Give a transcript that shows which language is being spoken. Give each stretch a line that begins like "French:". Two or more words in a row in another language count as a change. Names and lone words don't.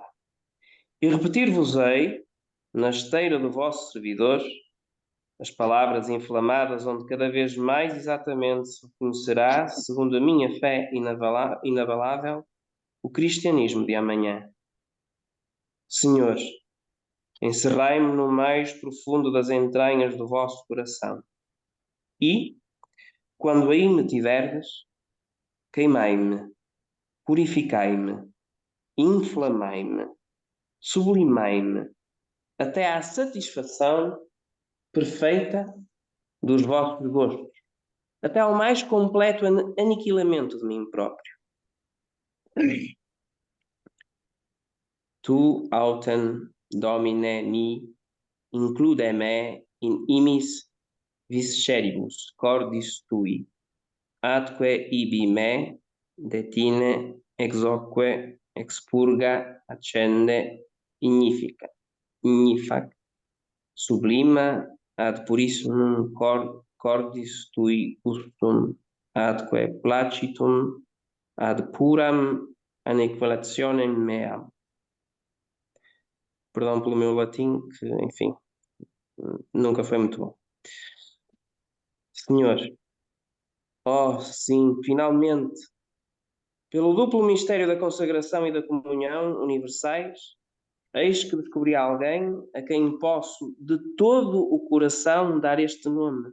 Portuguese: E repetir-vos-ei, na esteira do vosso servidor, as palavras inflamadas onde cada vez mais exatamente se conhecerá, segundo a minha fé inabalável, o cristianismo de amanhã. Senhor, encerrai-me no mais profundo das entranhas do vosso coração e, Quando aí me tiverdes, queimai-me, purificai-me, inflamai-me, sublimai-me, até à satisfação perfeita dos vossos gostos, até ao mais completo aniquilamento de mim próprio.
Latin: Tu autem domine mi, include me in imis visceribus cordis tui, atque ibi me detine exoque expurga accende ignifac sublima ad purissimum cordis tui ustum atque placitum ad puram aniquilationem meam.
Portuguese: Perdão pelo meu latim, que, enfim, nunca foi muito bom. Senhor, oh, sim, finalmente, pelo duplo mistério da consagração e da comunhão universais, eis que descobri alguém a quem posso de todo o coração dar este nome.